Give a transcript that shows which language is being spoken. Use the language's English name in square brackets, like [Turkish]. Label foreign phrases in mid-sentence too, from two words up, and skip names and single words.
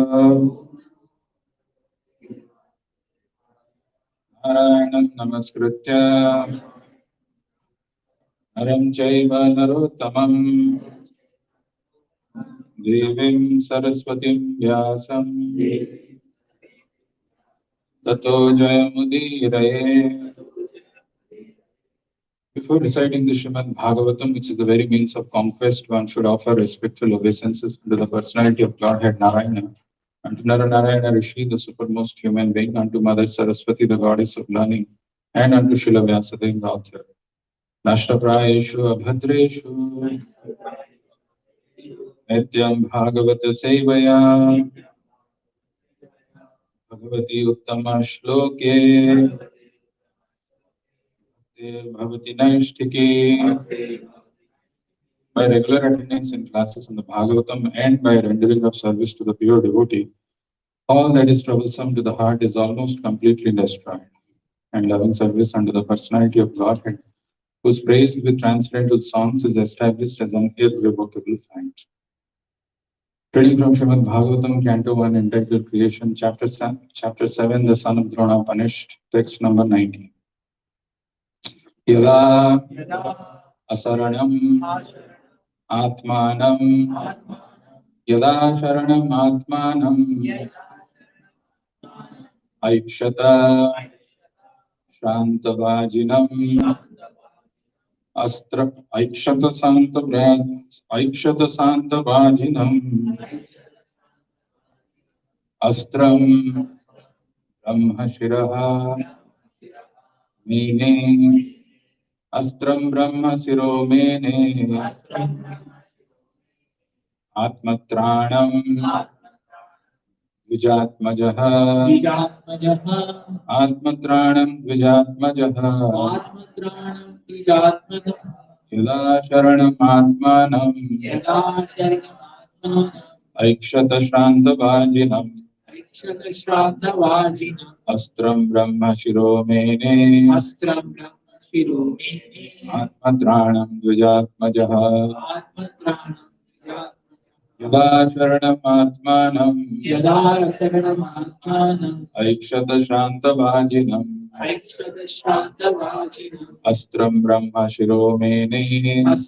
[Sanskrit] नारायणं नमस्कृत्य नरं चैव नरोत्तमं देवीं सरस्वतीं व्यासं ततो जयमुदीरये. [English] Before reciting the Srimad Bhagavatam, which is the very means of conquest, one should offer respectful obeisances to the personality of Godhead Narayana, unto Narayana Rishi, the supermost human being, unto Mother Saraswati, the goddess of learning, and unto Srila Vyasadeva, the author. [Sanskrit] नष्टप्रायेषु अभद्रेषु नित्यं भागवत सेवया भगवति उत्तम श्लोके भवति नैष्ठिके. [English] By regular attendance in classes in the Bhagavatam and by rendering of service to the pure devotee, all that is troublesome to the heart is almost completely destroyed, and loving service unto the personality of Godhead, whose praise with transcendental songs is established as an irrevocable fact. Reading from Srimad Bhagavatam, Canto 1, entitled Creation, Chapter 7, The Son of Drona Punished, text number 19. [Sanskrit] यदा अशरणम् आत्मानम् यदा शरणम् आत्मानम् ऐक्षत शान्तवाजिनम् अस्त्र ऐक्षत सन्तवाजिनम् अस्त्रम् ब्रह्मशिरः मेने अस्त्रम् ब्रह्मशिरो मेने आत्मत्राणम् विजात्मजः आत्मत्राणम् विजात्मजः यदा शरणम् आत्मानम् ऐक्षत श्रान्तवाजिनम् अस्त्रम् ब्रह्म शिरो मेने आत्मत्राणम् विजात्मजः यदा शरणम् आत्मानम् ऐक्षत शान्तवाजिनम् अस्त्रम् ब्रह्म शिरो मेने